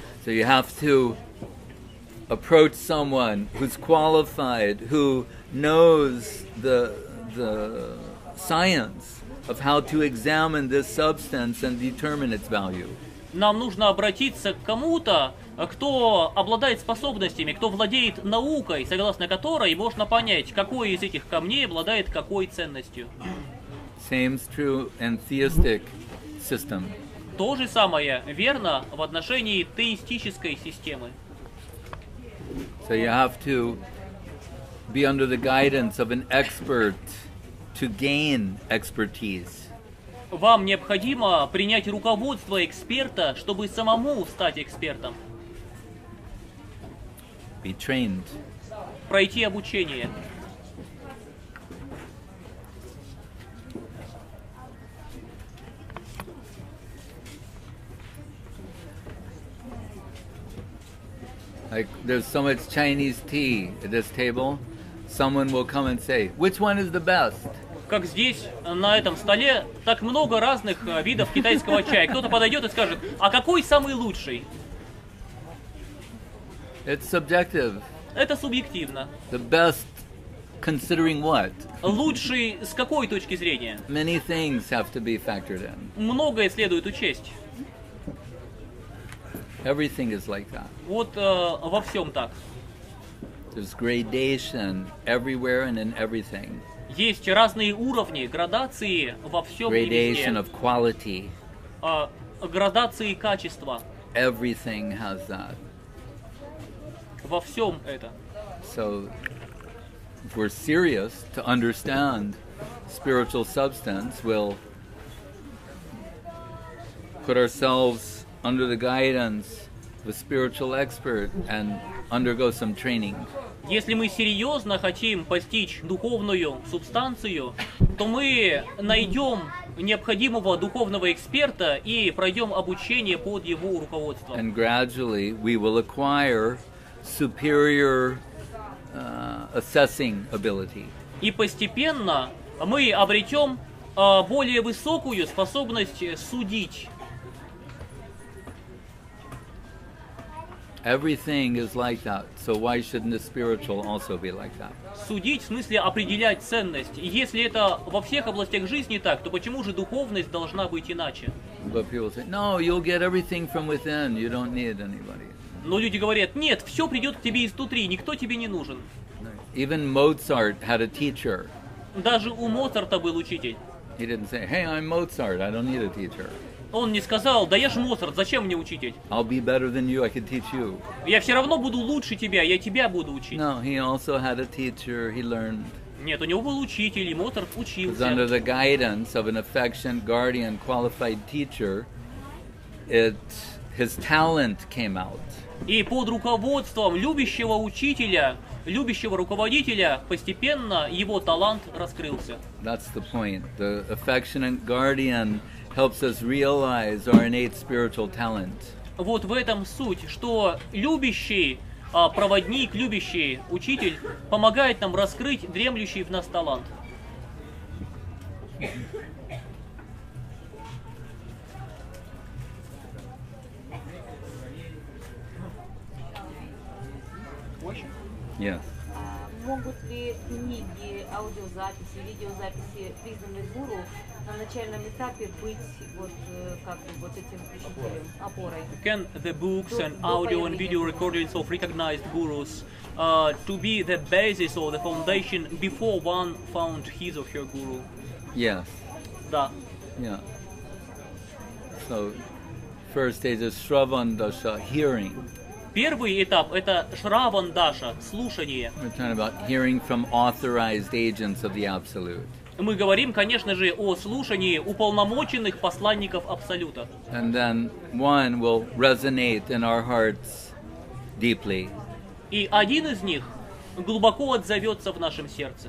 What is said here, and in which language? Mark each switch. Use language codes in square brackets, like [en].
[en] So you have to approach someone who's qualified, who knows the science of how to examine this substance and determine its value. [ru] Нам нужно обратиться к кому-то, кто обладает способностями, кто владеет наукой, согласно которой можно понять, какой из этих камней обладает какой ценностью. [en] Same is true in theistic system. [ru] То же самое верно в отношении теистической системы. [en] So you have to be under the guidance of an expert to gain expertise. [ru] Вам необходимо принять руководство эксперта, чтобы самому стать экспертом. [en] Be trained. [ru] Пройти обучение. [en] Like there's so much Chinese tea at this table, someone will come and say, which one is the best? [ru] Как здесь, на этом столе, так много разных видов китайского чая. Кто-то подойдет и скажет, а какой самый лучший? [en] It's subjective. [ru] Это субъективно. [en] The best considering what? [ru] Лучший с какой точки зрения? [en] Many things have to be factored in. [ru] Многое следует учесть. [en] Everything is like that. [ru] Вот во всем так. [en] There's gradation everywhere and in everything. [ru] Есть разные уровни, градации во всем и [en] Gradation [ru] везде. [en] of quality. [ru] Градации качества. [en] Everything has that. [ru] Во всем это. [en] So, if we're serious to understand spiritual substance, we'll put ourselves under the guidance of a spiritual expert and undergo some training. [ru] Если мы серьезно хотим постичь духовную субстанцию, то мы найдем необходимого духовного эксперта и пройдем обучение под его руководством. [en] And gradually we will acquire superior assessing ability. [ru] И постепенно мы обретем более высокую способность судить. [en] Everything is like that. So why shouldn't the spiritual also be like that? [ru] Судить в смысле определять ценность. И если это во всех областях жизни так, то почему же духовность должна быть иначе? [en] But people say, no, you'll get everything from within. You don't need anybody. [ru] Но люди говорят, нет, все придет к тебе изнутри, никто тебе не нужен. [en] Even Mozart had a teacher. [ru] Даже у Моцарта был учитель. [en] He didn't say, hey, I'm Mozart. I don't need a teacher. [ru] Он не сказал, да я ж Моцарт, зачем мне учитель? [en] I'll be better than you. I can teach you. [ru] Я все равно буду лучше тебя, я тебя буду учить. [en] No, he also had a teacher. He learned. [ru] Нет, у него был учитель, и Моцарт [en] It was [ru] учился. [en] under the guidance of an affectionate, guardian, qualified teacher, his talent came out. [ru] И под руководством любящего учителя, любящего руководителя, постепенно его талант раскрылся. [en] That's the point. The affectionate guardian helps us realize our innate spiritual talent. [ru] Вот в этом суть, что любящий проводник, любящий учитель помогает нам раскрыть дремлющий в нас талант. [en] Yes. [ru] Могут ли книги, аудиозаписи, видеозаписи признанных гуру на начальном этапе быть вот как бы вот этим учителем, опорой? [en] Can the books and audio and video recordings of recognized gurus to be the basis or the foundation before one found his or her guru? Yes. [ru] Да. [en] Yeah. So, first stage is Shravandasha, hearing. [ru] Первый этап – это Шравандаша, слушание. [en] We're talking about hearing from authorized agents of the Absolute. [ru] Мы говорим, конечно же, о слушании уполномоченных посланников Абсолюта. [en] And then one will resonate in our hearts deeply. [ru] И один из них глубоко отзовется в нашем сердце.